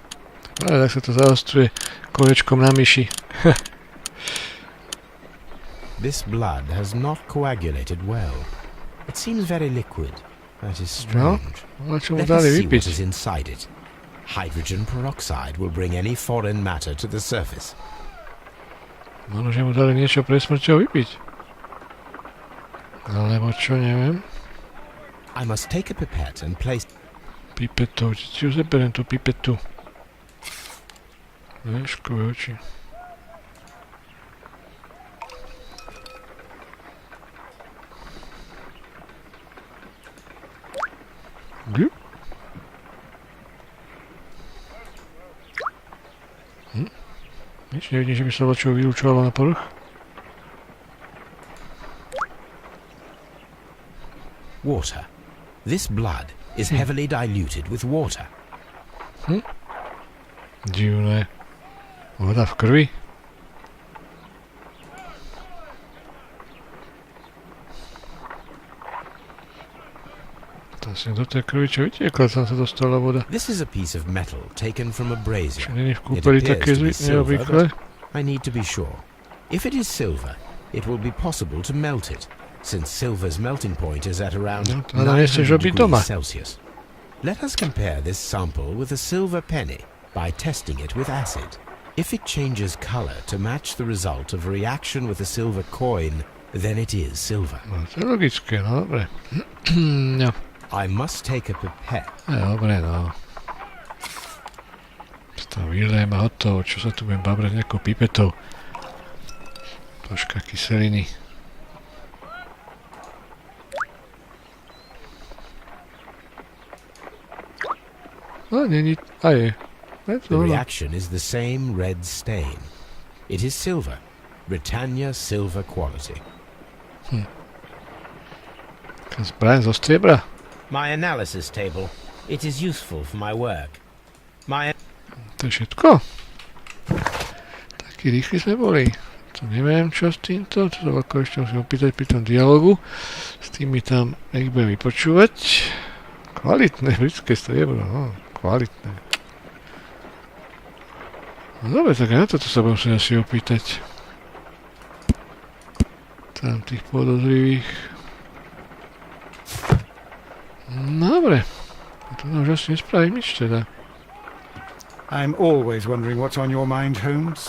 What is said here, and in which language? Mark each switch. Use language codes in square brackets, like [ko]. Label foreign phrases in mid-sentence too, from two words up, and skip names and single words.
[sk] Ale tak sa to zaostruje kolečkom na myši. [en] This blood has not coagulated well. It seems very liquid. That is [sk] No, [en] strange. [sk] čo mu [en] Let [sk] dali [en] us see what [sk] vypiť. [en] is inside it. Hydrogen peroxide will bring any foreign matter to the surface. [sk] Možno, že mu dali niečo pre smrťou vypiť. Alebo čo, neviem. [en] I must take a pipette and place... [sk] Pipetou, ti ju zeberiem tú pipetu. Ježkové oči. Glup. Nič nevidím, že by sa vočo vylúčovalo na povrch. [en] Water. This blood is heavily diluted with water. [sk] Divné. Voda v krvi. To asi do tej krvi, čo vytiekla, tam sa dostala voda. [en] This is a piece of metal taken from a brazier. [sk] Čo není v [en] It [sk] kúpeli [en] appears [sk] také [en] to be silver, [sk] neobvyklé? [en] but I need to be sure. If it is silver, it will be possible to melt it, since silver's melting point is at around [sk] No, to ale nechceš [en] 900 [sk] robiť doma. [en] degrees Celsius. Let us compare this sample with a silver penny by testing it with acid. If it changes color to match the result of a reaction with a silver coin, then it is silver. [sk] No, to je logické, no dobre. No. [en] I must take a pipette. [sk] Dobre, no. To vylejem a hotovo. Čo sa tu budem babrať nejakou pipetou? Troška kyseliny. No, není... A je. [en] The reaction is the same red stain. It is silver. Britannia silver quality. [sk] Zbraň zo striebra. [en] My analysis table. It is useful for my work. [sk] To je všetko? Takí rýchli sme boli. To neviem, čo s týmto. To sa ako ešte musím opýtať pri tom dialogu. S tými tam ich budem vypočúvať. Kvalitné britské striebro. No, kvalitné. No dobre, tak aj na toto sa budem sa asi opýtať. Tam tých podozrivých. No dobre. To nám už asi nespravím nič teda. [en] I'm always wondering what's on your mind, Holmes.